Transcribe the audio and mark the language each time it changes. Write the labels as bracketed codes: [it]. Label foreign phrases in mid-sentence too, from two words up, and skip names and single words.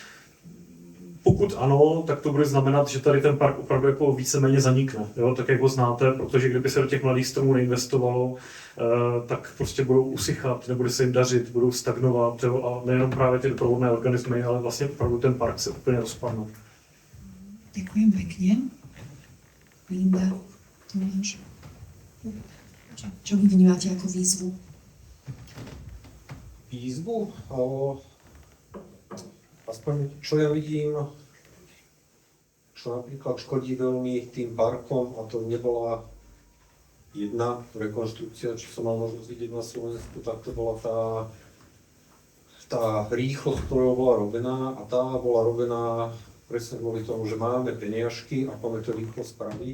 [cs] Pokud ano, tak to bude znamenat, že tady ten park opravdu jako víceméně zanikne, jo? Tak jak ho znáte, protože kdyby se do těch mladých stromů neinvestovalo, tak prostě budou usychat, nebude se jim dařit, budou stagnovat, jo? A nejenom právě ty doprovodné organismy, ale vlastně opravdu ten park se úplně rozpadne. [sk] Ďakujem pekne. Linda, Tomáš. Čo vy vnímate ako výzvu? Výzvu? Aspoň čo ja vidím, čo napríklad škodí veľmi tým parkom, a to nebola jedna rekonštrukcia, čo som mal možnosť vidieť na Slovensku, tak to bola tá rýchlosť, ktorá bola robená, a tá bola robená presne kvôli tomu, že máme peniažky a poďme to rýchlo spraviť.